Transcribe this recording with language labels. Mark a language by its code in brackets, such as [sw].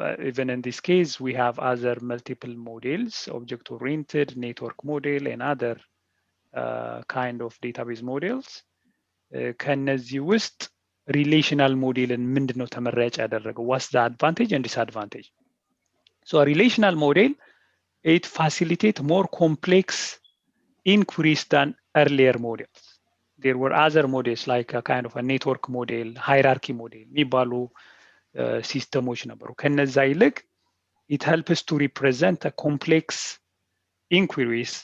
[en] Even in this case we have other multiple models, object oriented, network model and other kind of database models. [am] ከነዚህ ውስጥ ሪሌሽናል ሞዴልን ምንድነው ተመራጭ ያደረገው? [en] what's the advantage and disadvantage? So a relational model, it facilitates more complex inquiries than earlier models. There were other models like a kind of a network model, hierarchy model [am] የሚባሉ ሲስተሞች ነበሩ። ከነዛ ይልቅ [en] it helps to represent a complex inquiries.